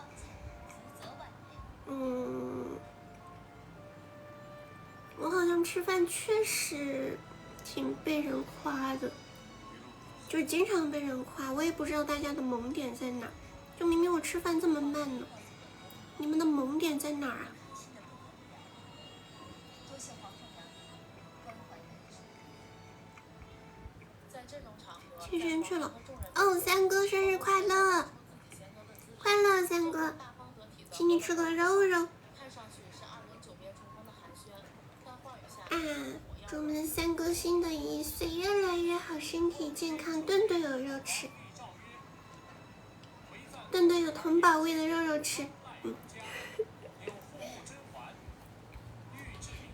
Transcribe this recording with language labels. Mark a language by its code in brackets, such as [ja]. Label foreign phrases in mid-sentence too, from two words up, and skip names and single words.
[zh] 我好像吃飯確實挺被人誇的，就是經常被人誇，我也不知道大家的萌點在哪。就明明我吃飯這麼慢呢，你們的萌點在哪兒啊？芊芊去了。哦，三哥生日快樂！快樂三哥，請你吃個肉肉。祝我們三哥新的1歲越來越好，身體健康，頓頓有肉吃，頓頓有童寶味的肉肉吃。